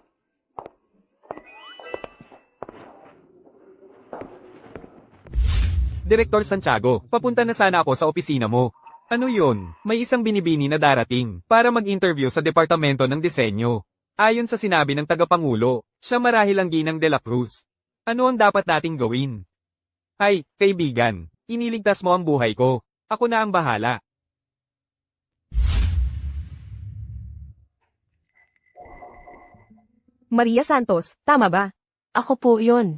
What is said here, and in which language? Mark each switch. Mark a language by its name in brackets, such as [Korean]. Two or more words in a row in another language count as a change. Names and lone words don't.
[Filipino] Direktor Santiago, papunta na sana ako sa opisina mo. Ano yun? May isang binibini na darating para mag-interview sa Departamento ng Disenyo. Ayon sa sinabi ng tagapangulo, siya marahil ang Ginang de la Cruz. Ano ang dapat nating gawin? Ay, kaibigan, iniligtas mo ang buhay ko. Ako na ang bahala. Maria Santos, tama ba? Ako po yon.